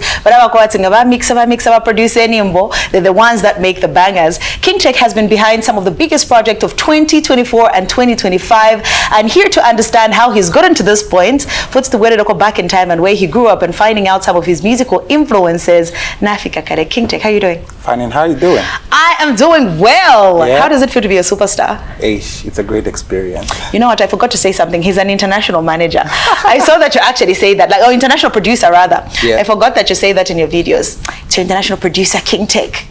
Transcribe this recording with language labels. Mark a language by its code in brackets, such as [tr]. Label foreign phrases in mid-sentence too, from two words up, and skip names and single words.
[en] They're the ones that make the bangers. KINGTEC has been behind some of the biggest projects of 2024 and 2025, and here to understand how he's gotten to this point, puts the way to go back in time and where he grew up and finding out some of his musical influences. Nafika Kare. KINGTEC, how are you doing? Fine, and how are you doing? I am doing well. Yeah. How does it feel to be a superstar? It's a great experience. You know what? I forgot to say something. He's an international manager. I saw that you actually say that, like, international producer rather. Yeah. I forgot that you say that in your videos. It's your international producer, KINGTEC.